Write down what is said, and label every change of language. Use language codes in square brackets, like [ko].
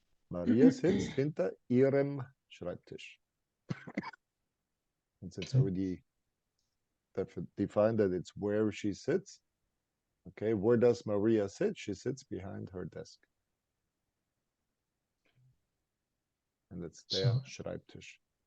[de] Maria sitzt hinter ihrem Schreibtisch. [en] Since it's Okay. already defined that it's where she sits. Okay, where does Maria sit? She sits behind her desk. And it's der Schreibtisch.